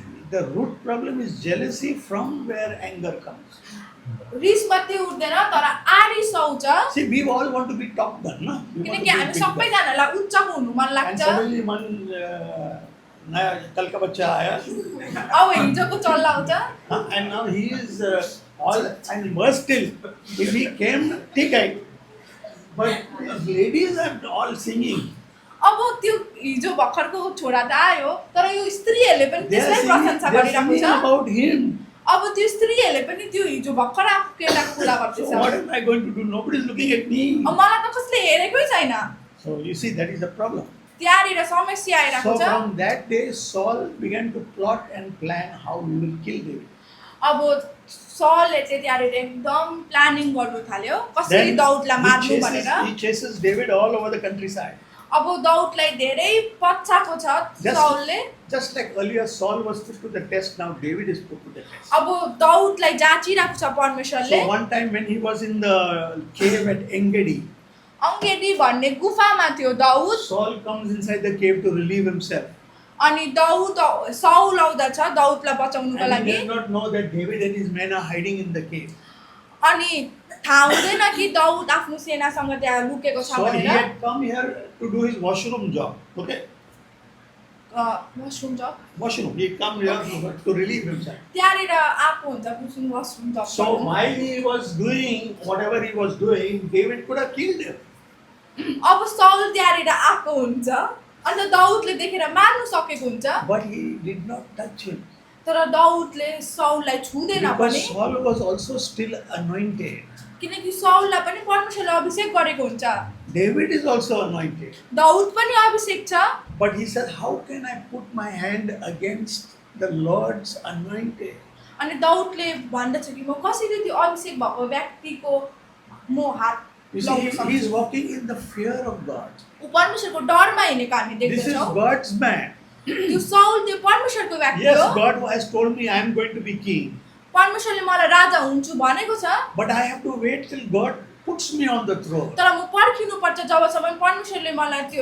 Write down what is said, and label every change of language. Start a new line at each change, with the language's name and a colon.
English: The root problem is jealousy from where anger comes.
Nepali: रिस मात्रै उठ्दैन तर आरिस आउँछ
English: See, we all want to be top gun, no? We want to
Nepali: किनकि
English: be
Nepali: हामी
English: big guy.
Nepali: सबैजनालाई उच्चको हुनु मन
English: And
Nepali: लाग्छ
English: suddenly one
Hindi: नया कल का बच्चा आया,
Nepali: अब हिजोको चल्ला आउँछ
English: and now he is all and worse still. If he came,
Hindi: ठीक है,
English: but ladies are all singing.
Nepali: अब त्यो हिजो भर्खरको छोरा त आयो तर यो स्त्रीहरूले पनि
English: They are
Nepali: त्यसलाई
English: singing,
Nepali: प्रशंसा
English: they are
Nepali: गरिरहेको
English: singing
Nepali: छ
English: about him.
Nepali: अब त्यो स्त्रीहरूले पनि त्यो हिजो भर्खर आएको केटाको कुरा
English: So
Nepali: गर्दैछ
English: what am I going to do? Nobody is looking at me.
Nepali: अब मलाई त कसले हेरेकै छैन
English: So you see, that is the problem.
Nepali: त्यहाँनिर समस्या आइरहेको
English: So
Nepali: छ
English: from that day, Saul began to plot and plan how he will kill David.
Nepali: अब सलले चाहिँ त्यहाँनिर एकदम प्लानिङ गर्नु थाल्यो कसरी दाउदलाई मार्नु भनेर
English: he chases David all over the countryside.
Nepali: अब दाउदलाई धेरै पछाको छ सलले
English: Just like earlier Saul was put to the test, now David is put to the test.
Nepali: अब दाउदलाई जाँचिरहेको छ परमेश्वरले
English: So one time when he was in the cave at Engedi,
Nepali: अङ्गेडी भन्ने गुफामा थियो Daud
English: Saul comes inside the cave to relieve himself.
Nepali: अनि दाउद साउल आउँदछ दाउदलाई बचाउनुको
English: And he
Nepali: लागि
English: does not know that David and his men are hiding in the cave.
Nepali: अनि थाहा हुँदैन कि दाउद आफ्नो सेनासँग त्यहाँ लुकेको छ
English: So he
Nepali: भनेर
English: had come here to do his washroom job. Okay? Washroom जब Washroom. He come here to relieve himself.
Nepali: त्यहाँनिर आएको हुन्छ कुसुम
English: Washroom जब So while he was doing whatever he was doing, David could have killed him.
Nepali: अब साउल त्यहाँनिर आएको हुन्छ अन्त दाउदले देखेर मार्नु सकेको हुन्छ
English: But he did not touch him.
Nepali: तर दाउदले साउललाई छुँदैन पनि
English: Because Saul was also still anointed.
Nepali: किनकि साउललाई पनि परमेश्वरले अभिषेक गरेको हुन्छ
English: David is also anointed.
Nepali: Daud पनि अभिषेक छ
English: But he said, how can I put my hand against the Lord's anointed?
Nepali: अनि दाउदले भन्दछ कि म कसरी त्यो अभिषेक भएको व्यक्तिको म हात
English: You see,
Nepali: लाउन
English: he is
Nepali: सक्छु
English: walking in the fear of God.
Nepali: ऊ परमेश्वरको डरमा हिँडेको हामी
English: This is
Nepali: देख्दछौँ
English: God's man.
Nepali: त्यो साउल त्यो परमेश्वरको व्यक्ति
English: Yes,
Nepali: हो
English: God has told me I am going to be king.
Nepali: परमेश्वरले मलाई राजा हुन्छु भनेको छ
English: But I have to wait till God puts me on the throne.
Nepali: तर म पर्खिनुपर्छ जबसम्म परमेश्वरले मलाई त्यो